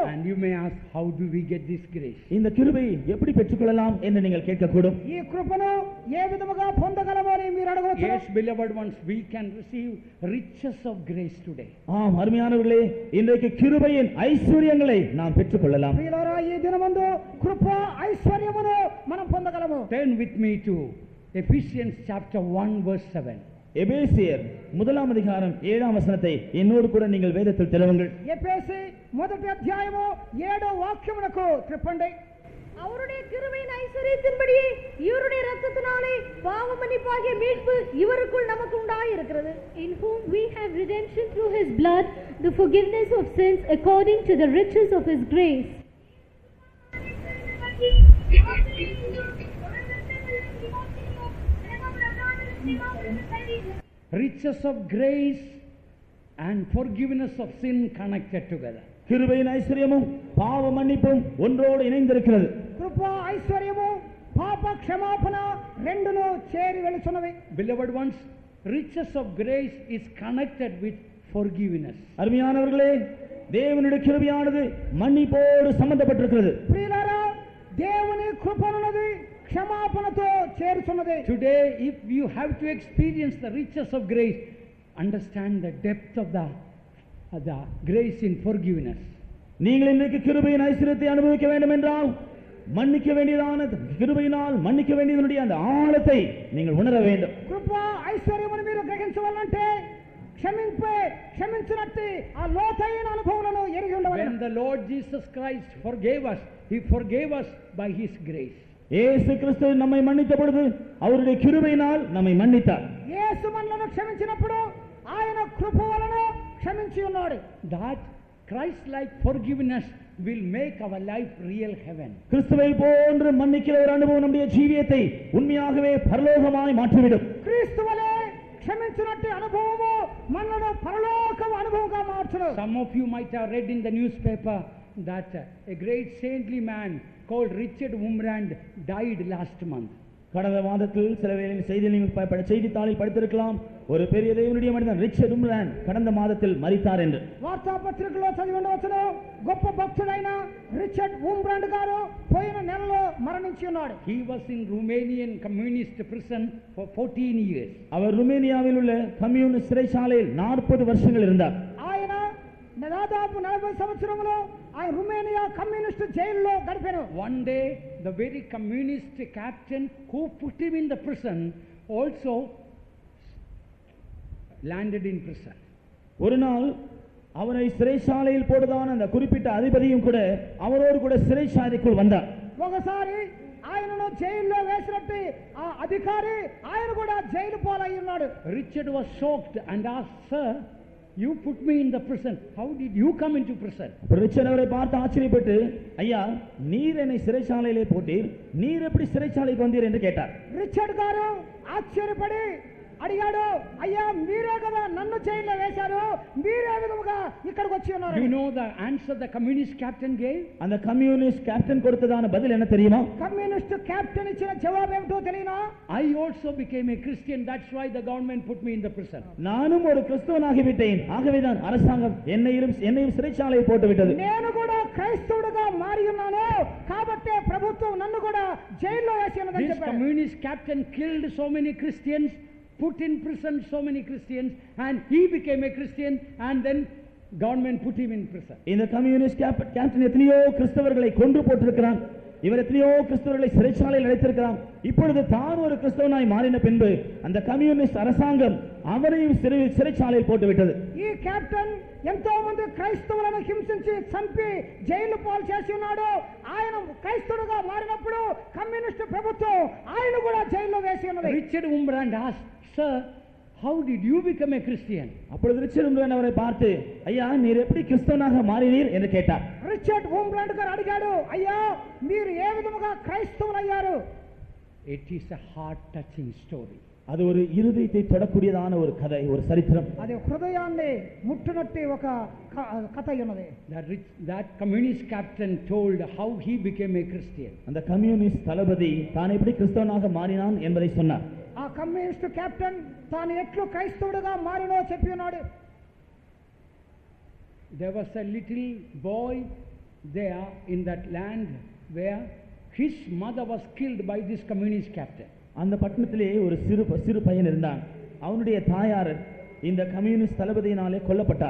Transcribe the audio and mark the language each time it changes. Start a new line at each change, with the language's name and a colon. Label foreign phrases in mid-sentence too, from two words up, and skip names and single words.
English: And you may ask, how do we get this grace?
Tamil: இந்த கிருபை எப்படி பெற்றுக்கொள்ளலாம் என்று நீங்கள் கேட்கக்கூடும்.
Telugu: ఈ కృపను ఏ విధముగా పొందగలమో అని మీరు అడగవచ్చు.
English: Yes, beloved ones, we can receive riches of grace today.
Tamil: ஆம் அருமையானவர்களே, இன்றைக்கு கிருபையின் ஐஸ்வரியங்களை நாம் பெற்றுக்கொள்ளலாம்.
Telugu: ప్రియులారా, ఈ దినమందు కృప ఐశ్వర్యమును మనం పొందగలము.
English: Turn with me to Ephesians chapter 1 verse 7.
Tamil: எபேசியர் 1ஆம் அதிகாரம் 7ஆம் வசனத்தை என்னோடு கூட நீங்கள் வேதத்தில் திறவுங்கள்.
Telugu: ఎఫెసీ 1వ అధ్యాయము 7వ వాక్యమునకు త్రిప్పండి.
Tamil: அவருடைய கிருபையின் ஐஸ்வரியத்தின்படியே இவருடைய இரத்தத்தினாலே பாவ மன்னிப்பாகிய மீட்பு இவருக்குள் நமக்கு உண்டாயிருக்கிறது.
English: In whom we have redemption through his blood, the forgiveness of sins according to the riches of his grace. Riches of grace and forgiveness of sin connected together.
Tamil: கிருபையின் ஐஸ்வரியமும் பாவ மன்னிப்பும் ஒன்றோடு இணைந்திருக்கிறது.
Telugu: కృప ఐశ్వర్యము పాప క్షమాపణ రెండును చేరి వెలుచున్నవి.
English: Beloved ones, riches of grace is connected with forgiveness.
Tamil: அருமையானவர்களே, தேவனுடைய கிருபையானது மன்னிப்போடு சம்பந்தப்பட்டிருக்கிறது.
Telugu: ప్రియులారా, దేవుని కృప అన్నది క్షమాపణతో చేరుచున్నది.
English: Today, if you have to experience the riches of grace, understand the depth of the grace in forgiveness.
Tamil: நீங்கள் இன்றைக்கு கிருபையின் ஐஸ்வரியத்தை அனுபவிக்க வேண்டும் என்றால் மன்னிக்க வேண்டியதான கிருபையினால் மன்னிக்க வேண்டியதனுடைய அந்த ஆழத்தை நீங்கள் உணர வேண்டும்.
Telugu: కృప ఐశ్వర్యమును మీరు గ్రహించవాలంటే క్షమించినట్టు ఆ లోతైన అనుభవాలను ఎరిగి ఉండవాలి.
English: When the Lord Jesus Christ forgave us, He forgave us by His grace.
Tamil: இயேசு கிறிஸ்து நம்மை மன்னித்த பொழுது அவருடைய கிருபையினால் நம்மை மன்னித்தார்.
Telugu: యేసు మనలను క్షమించినప్పుడు ఆయన కృప వలన క్షమించి ఉన్నాడు.
English: That Christ-like forgiveness will make our life real heaven.
Tamil: கிறிஸ்துவை போன்று மன்னிக்கிற ஒரு அனுபவம் நம்முடைய ஜீவியத்தை உண்மையாகவே பரலோகமாய் மாற்றிவிடும்.
Telugu: క్రీస్తువలే క్షమించినట్టు అనుభవము మనను పరలోక అనుభవంగా మార్చును.
English: Some of you might have read in the newspaper that a great saintly man called Richard Wurmbrand died last month.
Tamil: கடந்த மாதத்தில் சில வேளையில் செய்தித்தாளில் படித்திருக்கலாம், ஒரு பெரிய தேவனுடைய மனிதன் ரிச்சர்ட் உம்ராண்ட் கடந்த மாதத்தில் மரித்தார் என்று.
Telugu: వార్తాపత్రికలో చదివి ఉండవచ్చును, గొప్ప భక్తుడైన రిచర్డ్ వుంబ్రాండ్ గారు పోయిన నెలలో మరణించి ఉన్నాడు.
English: He was in Romanian communist prison for 14 years.
Tamil: அவர் ருமேனியாவில் உள்ள கம்யூனிஸ்ட் சிறைச்சாலையில் 40 வருஷங்கள் இருந்தார்.
Telugu: ఆయన దాదాపు 40 సంవత్సరములు ఆయన రుమేనియా కమ్యూనిస్ట్ జైలులో గడిపారు.
English: One day the very communist captain who put him in the prison also landed in prison.
Tamil: ஒரு நாள் அவரை சிறைச்சாலையில் போடுதான் அந்த குறிப்பிட்ட அதிபதியும் கூட அவரோடு கூட சிறைச்சாலைக்குள் வந்தார்.
Telugu: ఒకసారి ఆయనను జైల్లో వేసినట్టు ఆ అధికారి ఆయన కూడా జైలు పాలై ఉన్నాడు.
English: Richard was shocked and asked, "Sir, you put me in the prison. How did you come into prison?"
Tamil: ரிச்சர்ட் அவரை பார்த்து ஆச்சரியப்பட்டு, ஐயா, நீர் என்னை சிறைச்சாலையிலே போட்டீர், நீர் எப்படி சிறைச்சாலைக்கு வந்தீர் என்று கேட்டார்.
Telugu: రిచర్డ్ గారు ఆశ్చర్యపడి అడిగాడు, అయ్యా మీరే కదా నన్ను జైల్లో వేశారు, మీరే విధముగా ఇక్కడికి వచ్చి ఉన్నారు.
English: You know the answer the communist captain gave?
Tamil: அந்த
English: communist captain
Tamil: கொடுத்ததான பதில் என்ன தெரியுமா?
English: communist captain
Telugu: ఇచ్చిన జవాబు ఏమిటో తెలియనా?
English: I also became a Christian, that's why the government put me in the prison.
Tamil: நானும் ஒரு கிறிஸ்தவனாகிவிட்டேன், ஆகவேதான் அரசாங்கம் என்னையும் சிறைச்சாலையில் போட்டு விட்டது.
Telugu: నేను కూడా క్రైస్తవుడిగా మారి ఉన్నాను, కాబట్టి ప్రభుత్వం నన్ను కూడా జైల్లో వేసి ఉన్నదని
English: This
Telugu: చెప్పారు.
English: communist captain killed so many Christians, put in prison so many Christians, and he became a Christian, and then government put him in prison.
Tamil: இந்த
English: communist captain
Tamil: எத்தனையோ கிறிஸ்தவர்களை கொன்று போட்டிருக்கிறான், இவர் எத்தனையோ கிறிஸ்தவர்களை சிறைச்சாலையில் அடைத்திருக்கிறான். இப்பொழுது தான் ஒரு கிறிஸ்தவனாய் மாறின பின்பு அந்த கம்யூனிஸ்ட் அரசாங்கம் அவரையும் சிறைச்சாலையில் போட்டுவிட்டது.
Telugu: ఈ కెప్టెన్ ఎంతో మంది క్రైస్తవులను హింసించి చంపి జైలు పాలు చేసి ఉన్నాడు. ఆయన క్రైస్తవుడుగా మారినప్పుడు కమ్యూనిస్ట్ ప్రభుత్వం ఆయన కూడా జైల్లో వేసి ఉన్నది.
English: Richard Wurmbrand asked, "Sir, how did you become a Christian?"
Tamil: அப்பொழுது ரிச்சர்ட் உம்ராண்ட் அவரை பார்த்து, ஐயா, நீர் எப்படி கிறிஸ்தவனாக மாறினீர் என்று கேட்டார்.
Telugu: రిచర్డ్ వుంబ్రాండ్ గారు అడిగాడు, అయ్యా మీరు ఏ విధముగా క్రైస్తవులయ్యారు?
English: It is a heart touching story.
Tamil: அது ஒரு இருதயத்தை தொடக்கூடியதான ஒரு கதை, ஒரு சரித்திரம்.
Telugu: అది హృదయాన్ని ముట్టునట్టి ఒక కథ ఉన్నది.
English: That communist captain told how he became a Christian.
Tamil: அந்த கம்யூனிஸ்ட் தளபதி தான் எப்படி கிறிஸ்தவனாக மாறினான் என்பதை சொன்னார்.
Telugu: ఆ
English: communist captain
Telugu: తాను ఎట్లు క్రైస్తవుడిగా మారినో చెప్పి ఉన్నాడు.
English: There was a little boy there in that land where his mother was killed by this communist captain.
Tamil: அந்த பட்டணத்திலே ஒரு சிறு பையன் இருந்தான். அவனுடைய தாயார் இந்த கம்யூனிஸ்ட் தளபதியினாலே கொல்லப்பட்டார்.